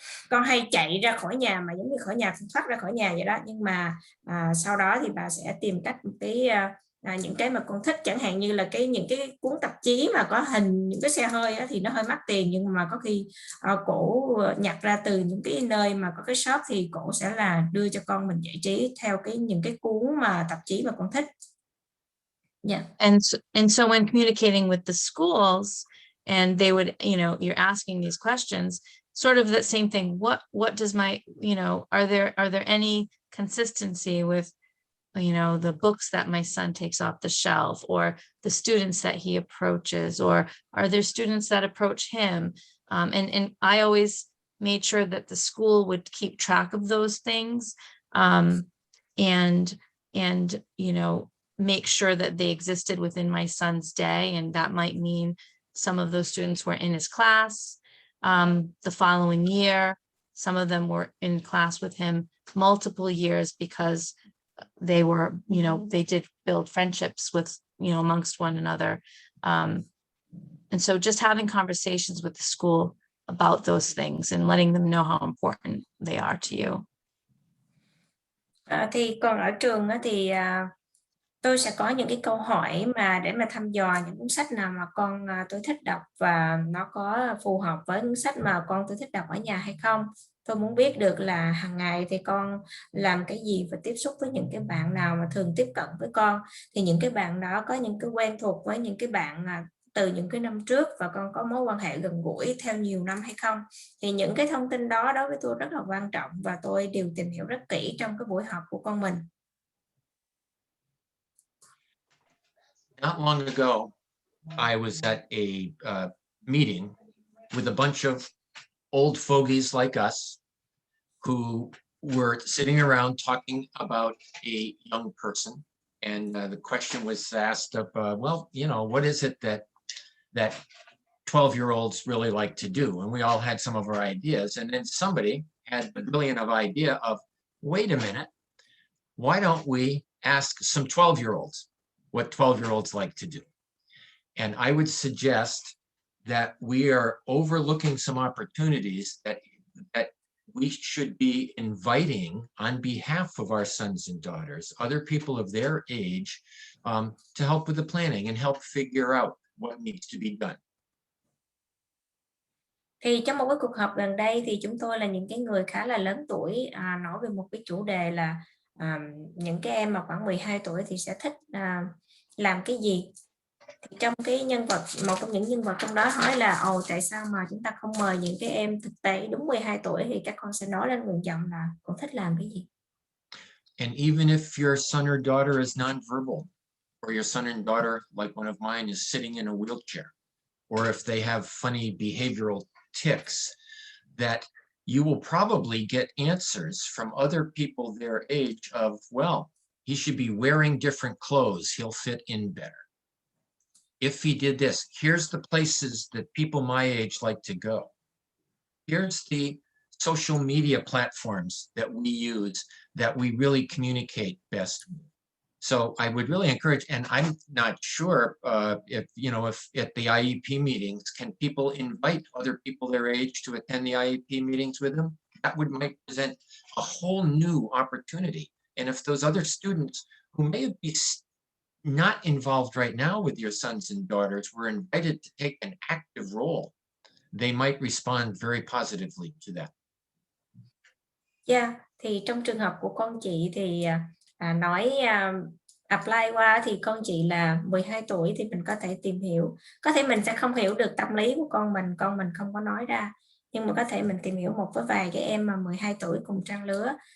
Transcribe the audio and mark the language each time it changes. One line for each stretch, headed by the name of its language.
Vietnamese: con hay chạy ra khỏi nhà, mà giống như khỏi nhà thoát ra khỏi nhà vậy đó, nhưng mà sau đó thì bà sẽ tìm cách những cái mà con thích, chẳng hạn như là những cái cuốn tạp chí mà có hình những cái xe hơi đó, thì nó hơi mắc tiền, nhưng mà có khi cổ nhặt ra từ những cái nơi mà có cái shop, thì cổ sẽ là đưa cho con mình giải trí theo những cái cuốn mà tạp chí mà con thích.
English: Yeah. And so when communicating with the schools, and they would, you know, you're asking these questions, sort of that same thing. What does my, you know, are there any consistency with, you know, the books that my son takes off the shelf, or the students that he approaches, or are there students that approach him? And I always made sure that the school would keep track of those things, and you know, make sure that they existed within my son's day. And that might mean some of those students were in his class the following year. Some of them were in class with him multiple years, because they were, you know, they did build friendships with, you know, amongst one another. And so just having conversations with the school about those things and letting them know how important they are to you.
Vietnamese: Thì còn ở trường thì tôi sẽ có những cái câu hỏi mà để mà thăm dò những cuốn sách nào mà con tôi thích đọc, và nó có phù hợp với cuốn sách mà con tôi thích đọc ở nhà hay không. Tôi muốn biết được là hàng ngày thì con làm cái gì và tiếp xúc với những cái bạn nào mà thường tiếp cận với con, thì những cái bạn đó có những cái quen thuộc với những cái bạn từ những cái năm trước, và con có mối quan hệ gần gũi theo nhiều năm hay không. Thì những cái thông tin đó đối với tôi rất là quan trọng, và tôi đều tìm hiểu rất kỹ trong cái buổi họp của con mình.
English: Not long ago, I was at a meeting with a bunch of old fogies like us who were sitting around talking about a young person. And the question was asked of, well, you know, what is it that 12-year-olds really like to do. And we all had some of our ideas. And then somebody had the brilliant idea of, wait a minute, why don't we ask some 12-year-olds what 12-year-olds like to do? And I would suggest that we are overlooking some opportunities that we should be inviting on behalf of our sons and daughters, other people of their age, to help with the planning and help figure out what needs to be done.
Vietnamese: Thì trong một cái cuộc họp gần đây thì chúng tôi là những cái người khá là lớn tuổi nói về một cái chủ đề là những cái em mà khoảng 12 tuổi thì sẽ thích làm cái gì. Thì trong cái nhân vật, một trong những nhân vật trong đó hỏi là tại sao mà chúng ta không mời những cái em thực tế đúng 12 tuổi, thì các con sẽ nói lên nguyện vọng là con thích làm cái gì.
English: And even if your son or daughter is nonverbal, or your son and daughter, like one of mine, is sitting in a wheelchair, or if they have funny behavioral tics, that you will probably get answers from other people their age of, well, he should be wearing different clothes, he'll fit in better. If he did this, here's the places that people my age like to go. Here's the social media platforms that we use that we really communicate best with. So I would really encourage, and I'm not sure if at the IEP meetings, can people invite other people their age to attend the IEP meetings with them? That might present a whole new opportunity. And if those other students who may be not involved right now with your sons and daughters were invited to take an active role, they might respond very positively to that.
Vietnamese: Yeah, thì trong trường hợp của con chị thì nói apply qua thì con chị là 12 tuổi thì mình có thể tìm hiểu. Có thể mình sẽ không hiểu được tâm lý của con mình không có nói ra. Nhưng mà có thể mình tìm hiểu một với vài cái em mà 12 tuổi cùng trang lứa.